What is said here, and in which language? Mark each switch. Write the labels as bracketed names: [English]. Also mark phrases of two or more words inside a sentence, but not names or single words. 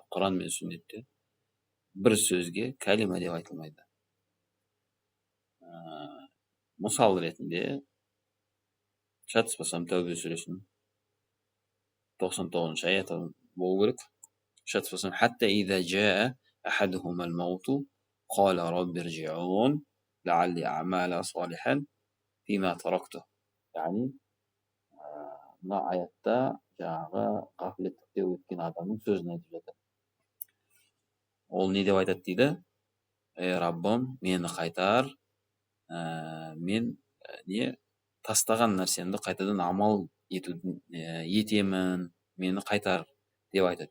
[Kazakh] Құран мен сүннетте бір сөзге кәлима деп айтылмайды. Мысал ретінде шатыспасам Тәубе сүресінің 99-шы аяты болу керек. [Arabic] Шатыспасам حتى إذا جاء أحدهم الموت قال رب ارجعون لعلي أعمل صالحا فيما تركت. [Kazakh] Яғни мына аятта жаңағы ғафлеттікте өткен адамның сөзін айтып жатыр. Ол не деп айтады дейді? Раббым, мені қайтар, мен тастаған нәрсемді қайтадан амал етемін, мені қайтар деп айтады.